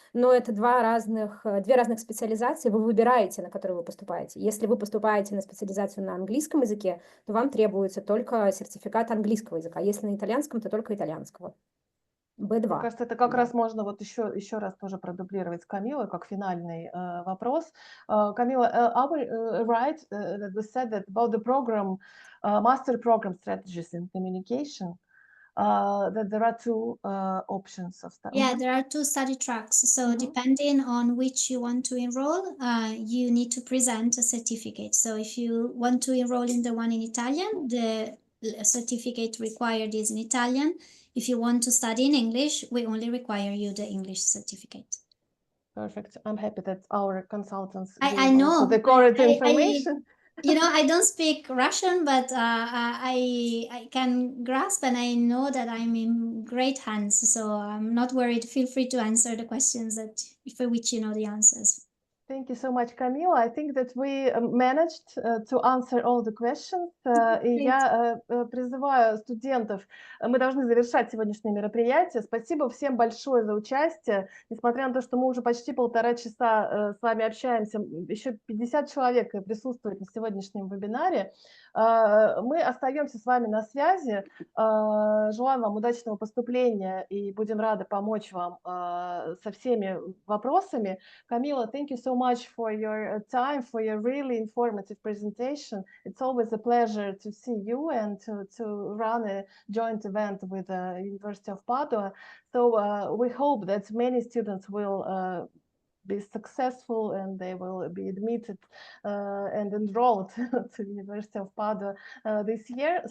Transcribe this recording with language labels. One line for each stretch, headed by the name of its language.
Russian: Но это две разных специализации, вы выбираете, на которые вы поступаете. Если вы поступаете на специализацию на английском языке, то вам требуется только сертификат английского языка. Если на итальянском, то только итальянского. B2. Мне кажется, это как раз можно вот еще раз тоже продублировать с Камилой, как финальный вопрос.
English: Камила, are we right that we said that about the program, master program strategies in communication? that there are two options of study. Yeah, there are two study tracks. So depending on which you want to enroll, you need to present a certificate. So if you want to enroll in the one in Italian, the certificate required is in Italian. If you want to study in English, we only require you the English certificate. Perfect. I'm happy that our consultants I gave know. also the correct information. You know, I don't speak Russian, but I can grasp and I know that I'm in great hands. So I'm not worried. Feel free to answer the questions that for which you know the answers. Thank you so much, Camila. I think that we managed to answer all the questions.
Russian: И я призываю студентов, мы должны завершать сегодняшнее мероприятие. Спасибо всем большое за участие. Несмотря на то, что мы уже почти 1,5 часа с вами общаемся, еще 50 человек присутствует на сегодняшнем вебинаре. Мы остаемся с вами на связи. Желаем вам удачного поступления и будем рады помочь вам со всеми вопросами.
English: Camila, thank you so much for your time, for your really informative presentation. It's always a pleasure to see you and to run a joint event with the University of Padova. So we hope that many students will be successful and they will be admitted and enrolled to the University of Padova this year.